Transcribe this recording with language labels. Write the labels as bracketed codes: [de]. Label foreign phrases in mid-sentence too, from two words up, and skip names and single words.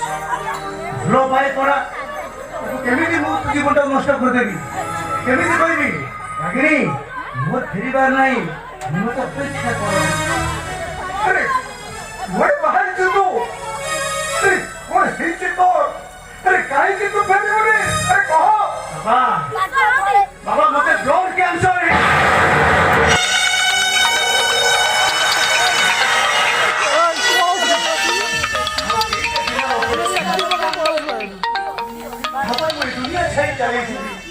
[or] ଭଲ ପାଏ ପରା ତାକୁ କେମିତି ମୁଁ ଜୀବନଟାକୁ ନଷ୍ଟ କରିଦେବି? କେମିତି କହିବି ରାଗିଣୀ ମୋର ଫେରିବାର ନାହିଁ ମୁଁ ମତେ ଅପେକ୍ଷା କର। ଆରେ କୁଆଡ଼େ ବାହାରିଛୁ ତୁ? ଆରେ କଣ ହେଇଛି ତୋର? ଆରେ କାହିଁକି ତୁ ଫେରିବୁନି? [hi] बाबा मते ब्लड कैंसर है बाबा मैं दुनिया छाई चली थी